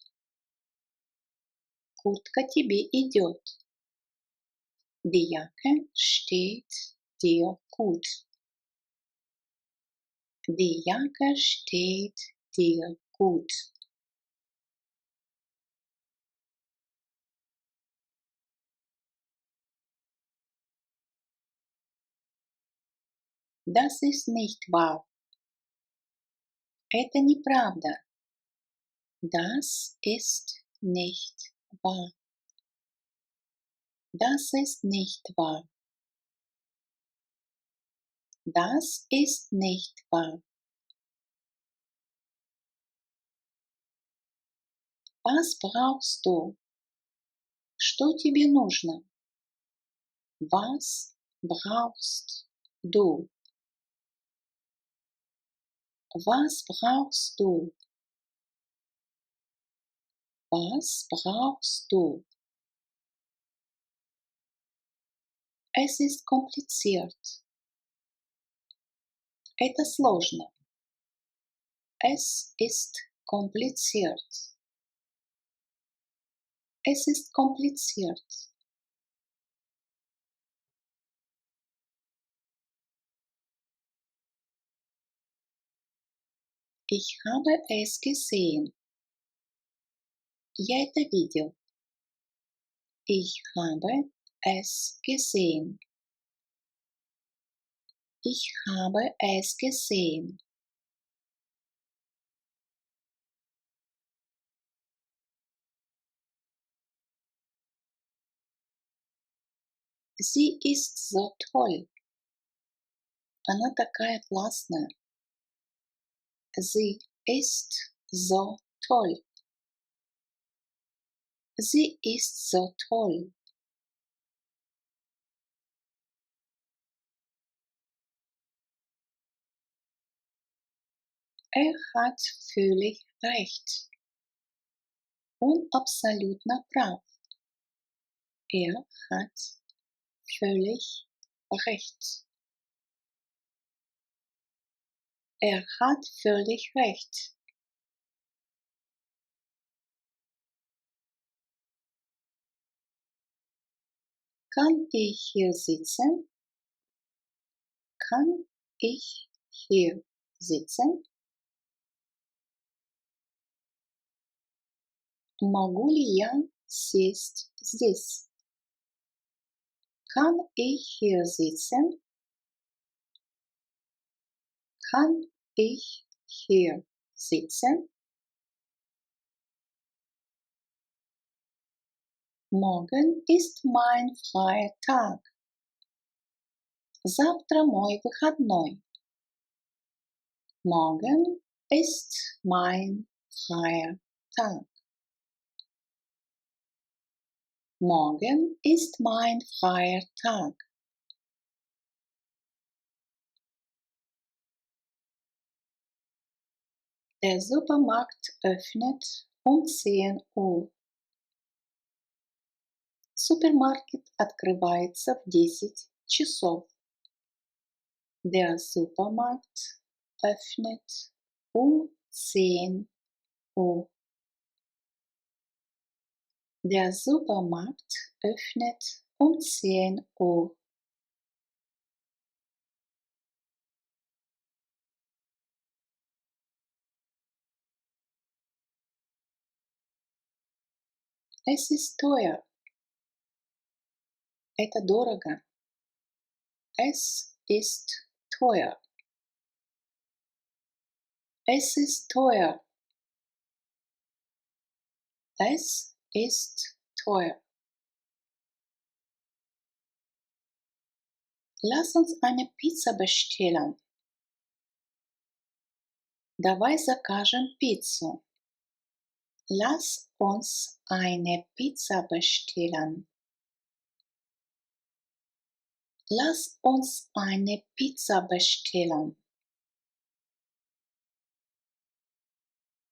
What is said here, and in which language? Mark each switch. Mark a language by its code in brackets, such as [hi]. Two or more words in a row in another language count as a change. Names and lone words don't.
[ru] Куртка тебе идет. [de] Die Jacke steht dir gut. Die Jacke steht dir gut. Das ist nicht wahr. [ru] Это неправда. [de] Das ist nicht wahr. Das ist nicht wahr. Das ist nicht wahr. Was brauchst du? [ru] Что тебе нужно? [de] Was brauchst du? Was brauchst du? Was brauchst du? Es ist kompliziert. [ru] Это сложно. [de] Es ist kompliziert. Es ist kompliziert. Ich habe es gesehen. [ru] Я это видел. [de] Ich habe es gesehen. Ich habe es gesehen. Sie ist so toll. [ru] Она такая классная. [de] Sie ist so toll. Sie ist so toll. Er hat völlig recht. [ru] Он абсолютно прав. [de] Er hat völlig recht. Er hat völlig recht. Kann ich hier sitzen? Kann ich hier sitzen? [ru] Могу ли я сесть здесь? [de] Kann ich hier sitzen? Kann ich hier sitzen? Morgen ist mein freier Tag. [ru] Завтра мой выходной. [de] Morgen ist mein freier Tag. Morgen ist mein freier Tag. Der Supermarkt öffnet um 10 Uhr. [ru] Супермаркет открывается в 10 часов. [de] Der Supermarkt öffnet um 10 Uhr. Der Supermarkt öffnet um 10 Uhr. Es ist teuer. [ru] Это дорого. [de] Es ist teuer. Es ist teuer. Es ist teuer. Lass uns eine Pizza bestellen. [ru] Давай закажем пиццу. [de] Lass uns eine Pizza bestellen. Lass uns eine Pizza bestellen.